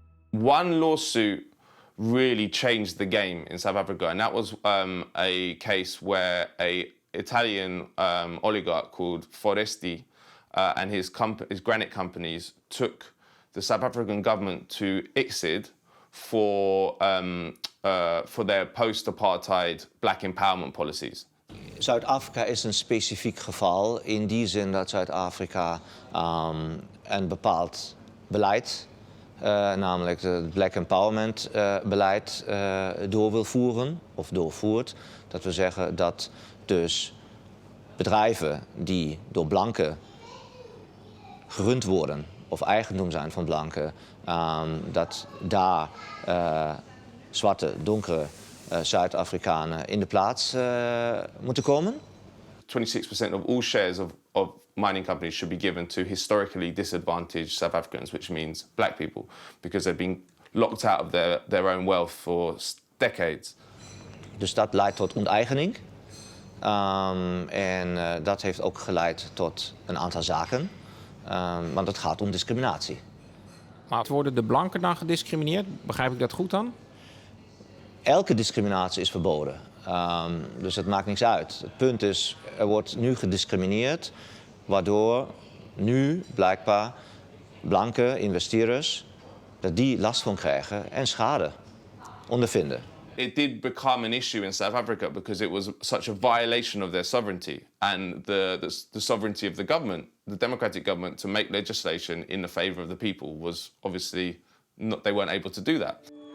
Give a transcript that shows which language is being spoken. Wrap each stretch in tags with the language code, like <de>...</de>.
<en>One lawsuit really changed the game in South Africa, and that was a case where an Italian oligarch called Foresti and his granite companies took the South African government to ICSID for their post-apartheid black empowerment policies.</en> <nl>Zuid-Afrika is een specifiek geval in die zin dat Zuid-Afrika een bepaald beleid, namelijk het Black Empowerment beleid, door wil voeren of doorvoert. Dat wil zeggen dat dus bedrijven die door blanken gerund worden of eigendom zijn van blanken, dat daar zwarte, donkere Zuid-Afrikanen in de plaats moeten komen.</nl> <en>26% of all shares of mining companies should be given to historically disadvantaged South Africans, which means black people, because they've been locked out of their own wealth for decades.</en> <nl>Dus dat leidt tot onteigening. En dat heeft ook geleid tot een aantal zaken. Want het gaat om discriminatie. Maar worden de blanken dan gediscrimineerd? Begrijp ik dat goed dan? Elke discriminatie is verboden. Dus het maakt niks uit. Het punt is, er wordt nu gediscrimineerd, waardoor nu blijkbaar blanke investeerders dat die last van krijgen en schade ondervinden.</nl> <en>It did become an issue in South Africa because it was such a violation of their sovereignty and the sovereignty of the government, the democratic government, to make legislation in the favour of the people was obviously not, they weren't able to do that.</en>